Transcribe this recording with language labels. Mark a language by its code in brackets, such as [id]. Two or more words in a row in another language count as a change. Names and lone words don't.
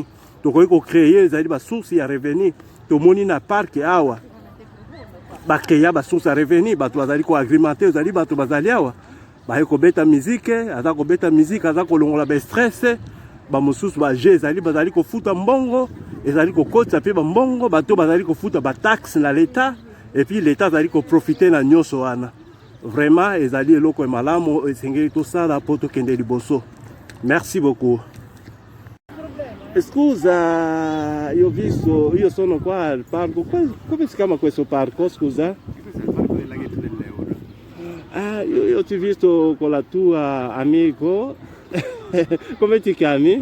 [ln] Tokoki kocreye ezali basource ya revenu. Tomoni na parke awa bakreya basource ya revenu, bato bazali koagrimente, ezali bato bazali awa baye kobeta mizike, aza kobeta mizike, aza kolongola bastress, bamosusu baje ezali bazali kofuta mbongo, ezali kokotisa mpe bambongo, bato bazali kofuta bataxe na l'État, epuis l'État azali koprofite na nyonso wana. Vraiment ezali eloko ya malamu esengeli tosala po tokende liboso. [fr] Merci beaucoup. [it] Scusa, io ho visto, io sono qua al parco, come si chiama questo parco, scusa? Questo è il parco del laghetto dell'Euro. Ah, io ti ho visto con la tua amico, come ti chiami?